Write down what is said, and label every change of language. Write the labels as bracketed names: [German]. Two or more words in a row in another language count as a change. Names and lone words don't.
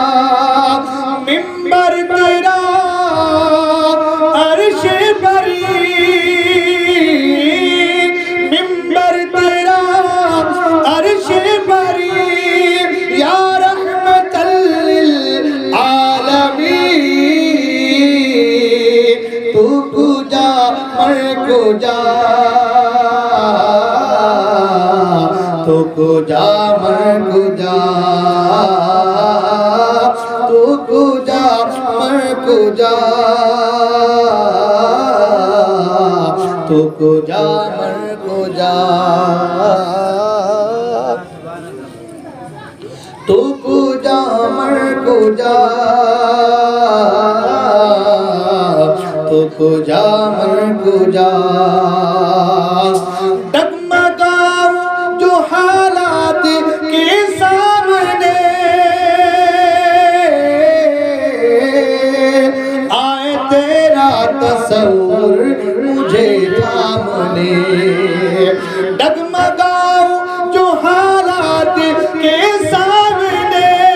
[Urdu] منبر تیرا عرش بری منبر تیرا عرش بری [Arabic] یا رحمت للعالمین [Persian] تو کجا من کجا تو کجا من کجا تو کجا من کجا تو کجا من کجا تو کجا من کجا تو کجا من کجا [Urdu] ڈگمگاؤں جو حالات کے سامنے آئے تیرا تصور مجھے تھامنے ڈگمگاؤں جو حالات کے سامنے